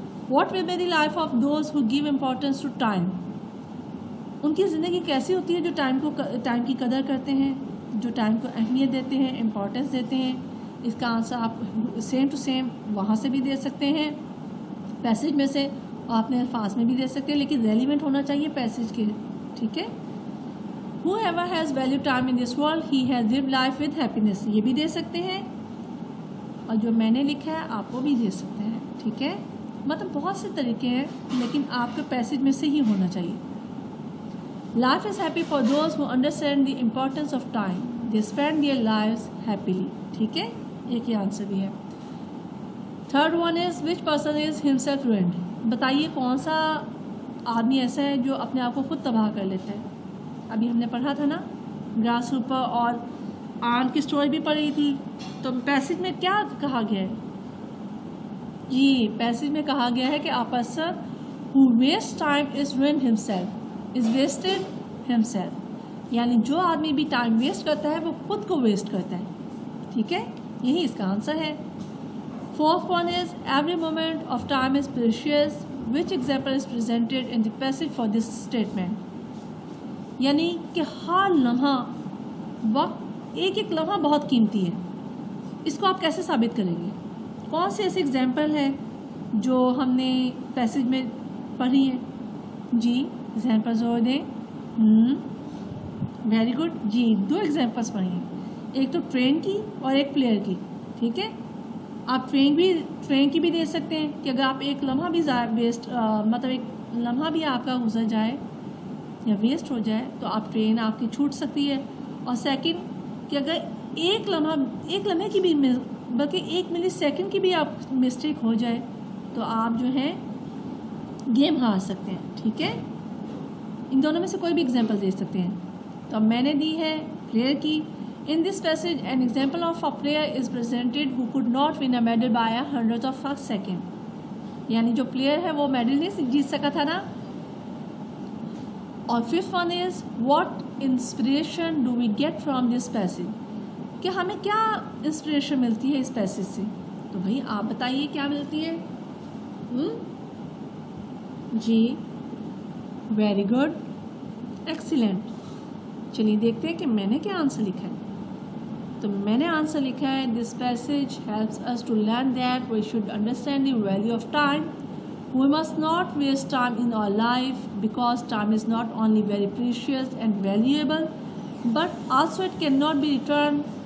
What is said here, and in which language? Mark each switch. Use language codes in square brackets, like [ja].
[en] What will be the life of those who give importance to time. [ur] ان کی زندگی کیسی ہوتی ہے جو ٹائم کی قدر کرتے ہیں, جو ٹائم کو اہمیت دیتے ہیں, امپورٹینس دیتے ہیں. اس کا آنسر آپ سیم ٹو سیم وہاں سے بھی دے سکتے ہیں, پیسج میں سے, اور اپنے الفاظ میں بھی دے سکتے ہیں, لیکن ریلیونٹ ہونا چاہیے پیسج کے. ٹھیک ہے. [en] Whoever has valued time in this world, he has lived life with happiness. [ur] یہ بھی دے سکتے ہیں, اور جو میں نے لکھا ہے آپ کو بھی دے سکتے ہیں. ٹھیک ہے. مطلب بہت سے طریقے ہیں, لیکن آپ کے پیسج میں سے ہی ہونا چاہیے. [en] Life is happy for those who understand the importance of time. They spend their lives happily. [ur] ٹھیک ہے. ایک ہی آنسر بھی ہے. [en] Third one is which person is himself ruined. [ur] بتائیے کون سا آدمی ایسا ہے جو اپنے آپ کو خود تباہ کر لیتا ہے. ابھی ہم نے پڑھا تھا نا, گراس ہوپر اور آن کی اسٹوری بھی پڑھی تھی. تو پیسج میں کیا کہا گیا ہے جی؟ پیسج میں کہا گیا ہے کہ [en] a person who wastes time is ruined himself, is wasted himself. [ur] یعنی جو آدمی بھی ٹائم ویسٹ کرتا ہے وہ خود کو ویسٹ کرتا ہے. ٹھیک ہے. یہی اس کا آنسر ہے. [en] Fourth one is every moment of time is precious. Which example is presented in the passage for this statement. [ur] یعنی کہ ہر لمحہ, وقت ایک ایک لمحہ بہت قیمتی ہے. اس کو آپ کیسے ثابت کریں گے؟ کون سے ایسے ایگزامپل ہیں جو ہم نے پیسج میں پڑھی ہیں؟ جی ذہن پر زور دیں. Very good. جی 2 ایگزامپلس پڑھی ہیں, ایک تو ٹرین کی اور ایک پلیئر کی. ٹھیک ہے. آپ ٹرین کی بھی دے سکتے ہیں کہ اگر آپ ایک لمحہ بھی مطلب ایک لمحہ بھی آپ کا گزر جائے یا ویسٹ ہو جائے تو آپ ٹرین آپ کی چھوٹ سکتی ہے. اور سیکنڈ کہ اگر ایک لمحے کی بھی بلکہ 1 ملی سیکنڈ کی بھی آپ مسٹیک ہو جائے تو آپ جو ہے گیم ہار سکتے ہیں. ٹھیک ہے. ان دونوں میں سے کوئی بھی ایگزامپل دے سکتے ہیں. تو اب میں نے دی ہے پلیئر کی. [en] In this passage, an example of a player is presented who could not win a medal by a hundredth of a second. [ur] یعنی جو پلیئر ہے وہ میڈل نہیں جیت سکا تھا نا. [en] اور fifth one is what inspiration do we get from this passage. [ur] کہ ہمیں کیا انسپریشن ملتی ہے اس پیسج سے؟ تو بھائی آپ بتائیے کیا ملتی ہے؟ جی ویری گڈ, ایکسیلنٹ. چلیے دیکھتے ہیں کہ میں نے کیا آنسر لکھا ہے. تو میں نے آنسر لکھا ہے [en] This passage helps us to learn that we should understand the value of time. We must not waste time in our life because time is not only very precious and valuable but also it cannot be returned.